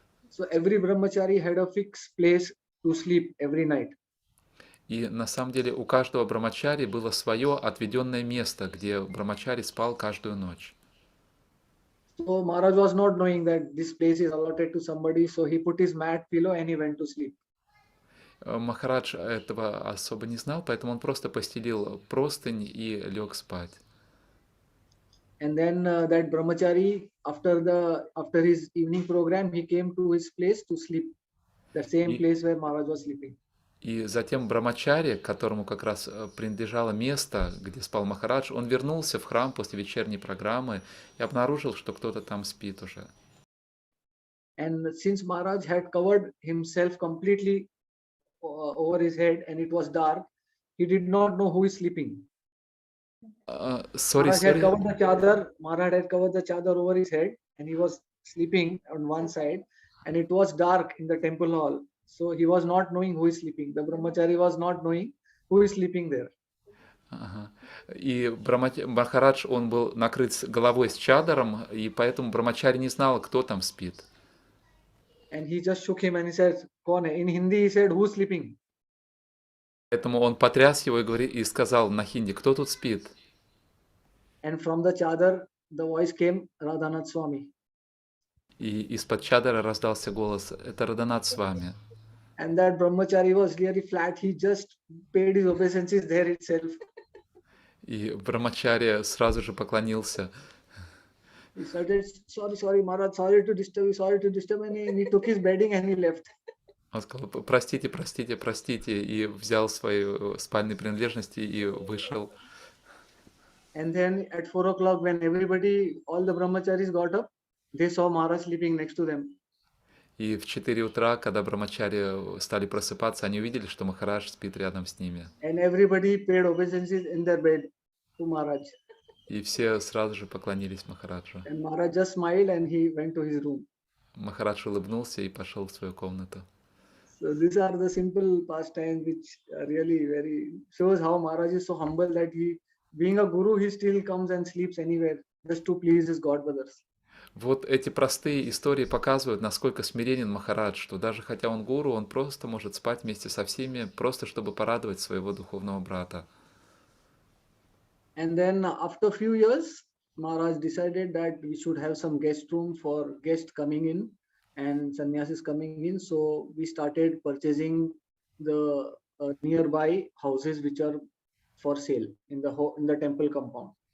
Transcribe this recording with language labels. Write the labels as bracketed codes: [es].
[en] So every brahmachari had a fixed place to sleep every night. [ru] И на самом деле у каждого брамачари было свое отведенное место, где брамачари спал каждую ночь. [en] So Maharaj was not knowing that this place is allotted to somebody, so he put his mat, pillow, and he went to sleep. [ru] Махарадж этого особо не знал, поэтому он просто постелил простынь и лег спать. [en] And then that brahmachari, after his evening program, he came to his place to sleep, the same [ru] И, [en] place where Maharaj was sleeping. [ru] и затем Брамачари, которому как раз принадлежало место, где спал Махарадж, он вернулся в храм после вечерней программы и обнаружил, что кто-то там спит уже. [en] And since Maharaj had covered himself completely over his head and it was dark, he did not know who is sleeping. Sorry, Maharaj had sorry. covered the chadar. Maharaj had covered the chadar over his head, and he was sleeping on one side. And it was dark in the temple hall, so he was not knowing who is sleeping. The brahmachari was not knowing who is sleeping there. [ru] Ага. И Махарадж, он был накрыт головой с чадором, и поэтому Брамачари не знал, кто там спит. [en] And he just shook him and he said, [hi] "Kaun hai?" [en] In Hindi, he said, "Who's sleeping?" [ru] Поэтому он потряс его и сказал на хинди, кто тут спит? [en] And from the chadar, the voice came, Radhanath Swami. [ru] И из-под чадора раздался голос, это Радханатх с вами. [en] And that brahmachari was really flat. He just paid his obeisances there itself. [ru] И Брамачари сразу же поклонился. [en] He started, sorry, Maharaj, sorry to disturb, and he took his bedding and he left. [ru] Он сказал, простите, простите, простите, и взял свои спальные принадлежности и вышел. [en] And then at 4 o'clock, when all the brahmacharis got up, they saw Maharaj sleeping next to them. [ru] И в 4 утра, когда Брамачари стали просыпаться, они увидели, что Махарадж спит рядом с ними. [en] And everybody paid obeisances in their bed to Maharaj. [ru] И все сразу же поклонились Махараджу. [en] And Maharaj just smiled and he went to his room. [ru] Махарадж улыбнулся и пошел в свою комнату. [en] So these are the simple pastimes which really very shows how Maharaj is so humble that he, being a guru, he still comes and sleeps anywhere just to please his god brothers. [ru] Вот эти простые истории показывают, насколько смиренен Махарадж, что даже хотя он гуру, он просто может спать вместе со всеми, просто чтобы порадовать своего духовного брата. [en] And then after a few years, Maharaj decided that we should have some guest room for guests coming in and sannyasis coming in. So we started purchasing the nearby houses which are for sale in the temple compound.